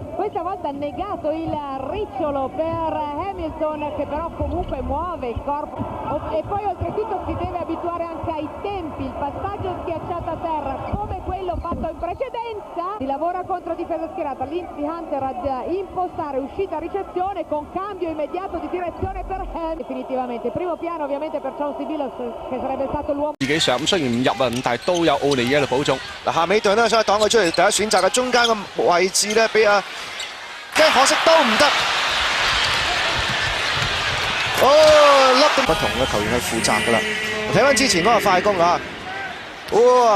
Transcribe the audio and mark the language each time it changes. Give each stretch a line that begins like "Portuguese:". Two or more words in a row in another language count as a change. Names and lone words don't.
Italian: Questa volta negato il ricciolo per Hamilton, che però comunque muove il corpo, e poi oltretutto si deve abituare anche ai tempi, il passaggio schiacciato a terra come quello fatto in precedenza. Si lavora contro difesa schierata, Lindsey Hunter ad impostare uscita ricezione con cambio immediato di direzione per Hamilton. Definitivamente primo piano ovviamente per Chauncey Billups, che sarebbe stato l'uomo
Cantonese: 自己上，咁雖然唔入啊，咁但係都有奧尼耶喺度補中。嗱，夏美頓咧，所以擋佢出嚟，第一選擇嘅中間嘅位置咧，俾可惜都唔得。甩不同嘅球員去負責㗎啦。睇翻之前嗰個快攻啊！哇！